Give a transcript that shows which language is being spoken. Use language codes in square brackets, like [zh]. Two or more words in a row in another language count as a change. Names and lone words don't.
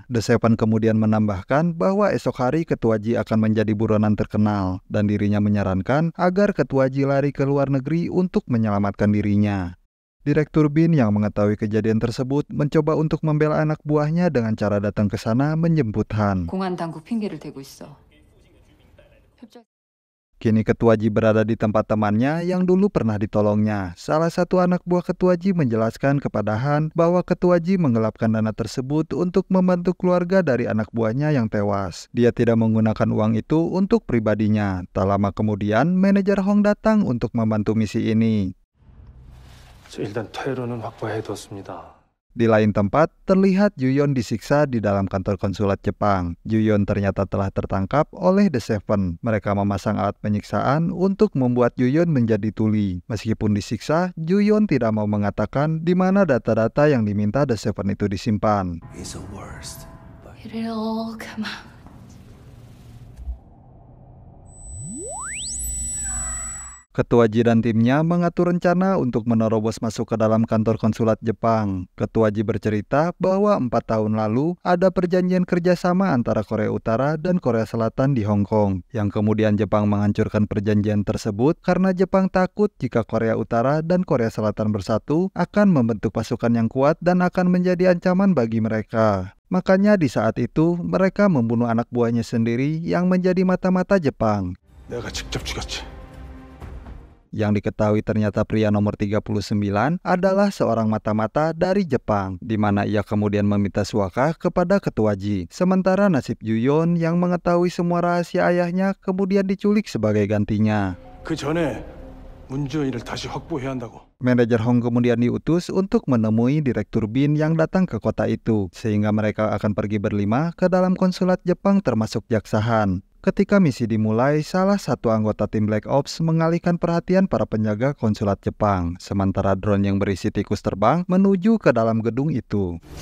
[id] The Seven kemudian menambahkan bahwa esok hari Ketua Ji akan menjadi buronan terkenal dan dirinya menyarankan agar Ketua Ji lari ke luar negeri untuk menyelamatkan dirinya. Direktur Bin yang mengetahui kejadian tersebut mencoba untuk membela anak buahnya dengan cara datang ke sana menjemput Han. [ko] 공안 당국 핑계를 대고 있어. [id] Kini Ketua Ji berada di tempat temannya yang dulu pernah ditolongnya. Salah satu anak buah Ketua Ji menjelaskan kepada Han bahwa Ketua Ji menggelapkan dana tersebut untuk membantu keluarga dari anak buahnya yang tewas. Dia tidak menggunakan uang itu untuk pribadinya. Tak lama kemudian, manajer Hong datang untuk membantu misi ini. [ko] 일단 퇴로는 확보해뒀습니다. [id] Di lain tempat, terlihat Juyeon disiksa di dalam kantor konsulat Jepang. Juyeon ternyata telah tertangkap oleh The Seven. Mereka memasang alat penyiksaan untuk membuat Juyeon menjadi tuli. Meskipun disiksa, Juyeon tidak mau mengatakan di mana data-data yang diminta The Seven itu disimpan. [en] It'll come out. [id] Ketua Ji dan timnya mengatur rencana untuk menerobos masuk ke dalam kantor konsulat Jepang. Ketua Ji bercerita bahwa 4 tahun lalu ada perjanjian kerjasama antara Korea Utara dan Korea Selatan di Hong Kong, yang kemudian Jepang menghancurkan perjanjian tersebut karena Jepang takut jika Korea Utara dan Korea Selatan bersatu akan membentuk pasukan yang kuat dan akan menjadi ancaman bagi mereka. Makanya di saat itu mereka membunuh anak buahnya sendiri yang menjadi mata-mata Jepang. [ko] 내가 직접 죽였지. [id] Yang diketahui ternyata pria nomor 39 adalah seorang mata-mata dari Jepang, di mana ia kemudian meminta suaka kepada Ketua Ji. Sementara nasib Juyeon yang mengetahui semua rahasia ayahnya kemudian diculik sebagai gantinya. [ko] 그 전에 문주인을 다시 확보해야 한다고. [id] Manajer Hong kemudian diutus untuk menemui Direktur Bin yang datang ke kota itu, sehingga mereka akan pergi berlima ke dalam konsulat Jepang termasuk Jaksa Han. Ketika misi dimulai, salah satu anggota tim Black Ops mengalihkan perhatian para penjaga konsulat Jepang, sementara drone yang berisi tikus terbang menuju ke dalam gedung itu.